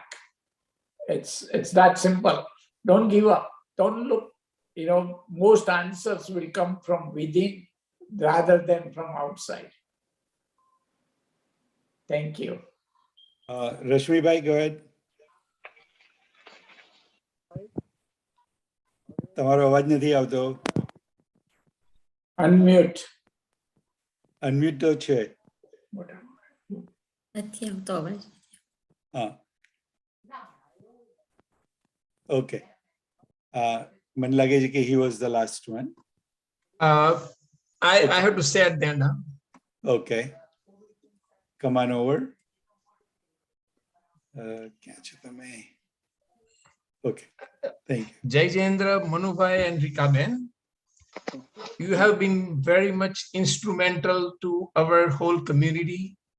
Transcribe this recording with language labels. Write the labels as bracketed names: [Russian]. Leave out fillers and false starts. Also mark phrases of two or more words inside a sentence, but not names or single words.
[English] It's that simple. Don't give up. Don't look. Most answers will come from within rather than from outside. Thank you. Rashmi Bhai, go ahead. [Gujarati] તમારો અવાજ નથી આવતો. [English] Unmute. [Gujarati] Unmute તો છે. [English] Okay. [Gujarati] મન લાગે કી [English] he was the last one. I have to say at the end. Okay. Come on over. Okay. Thank you. Jai Jendra, Manubhai and Rikaben, you have been very much instrumental to our whole community.